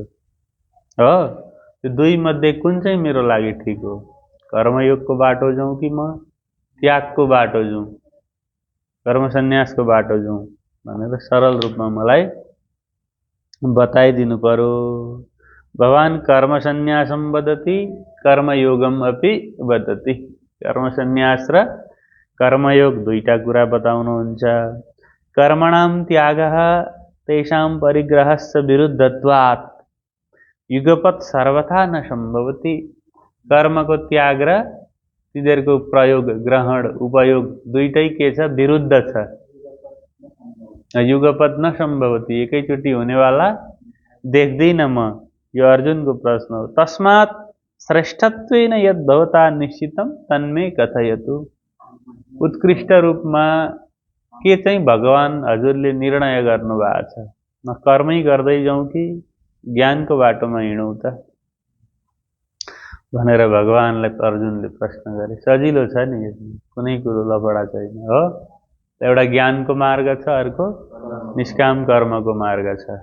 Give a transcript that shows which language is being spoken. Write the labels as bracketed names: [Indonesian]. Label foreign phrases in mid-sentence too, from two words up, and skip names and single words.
[Nepali] हो, त्यो दुई मध्ये कुन चाहिँ मेरो लागि ठिक हो? कर्मयोगको बाटो जाउँ कि म त्यागको बाटो जाउँ, कर्म सन्यासको बाटो जाउँ भनेर सरल रूपमा मलाई बताइदिनु पर्यो। [Sanskrit] भगवान कर्म सन्यासम वदति कर्मयोगम अपि वदति। [Nepali] कर्म सन्यास र कर्मयोग दुईटा कुरा बताउनुहुन्छ। [Sanskrit] कर्मणाम त्यागः तेषां परिग्रहस्य विरुद्धत्वात् युगपत् सर्वथा न सम्भवति। [Nepali] कर्मको त्याग र तिनीहरूको प्रयोग, ग्रहण, उपयोग दुईटै के छ? विरुद्ध छ। [Sanskrit] युगपत् न सम्भवति, [Nepali] एकैचोटि हुनेवाला देख्दिन म। यो अर्जुनको प्रश्न हो। [Sanskrit] तस्मात् श्रेष्ठत्वेन यद् भवता निश्चितम तन्मे कथयतु। [Nepali] उत्कृष्ट रूपमा के चाहिँ भगवान हजुरले निर्णय गर्नुभएको छ? म कर्मै गर्दै जाउँ कि ज्ञानको बाटोमा हिँडौँ त भनेर भगवानलाई अर्जुनले प्रश्न गरे। सजिलो छ नि, कुनै कुरो लफडा छैन, हो। एउटा ज्ञानको मार्ग छ, अर्को निष्काम कर्मको मार्ग छ।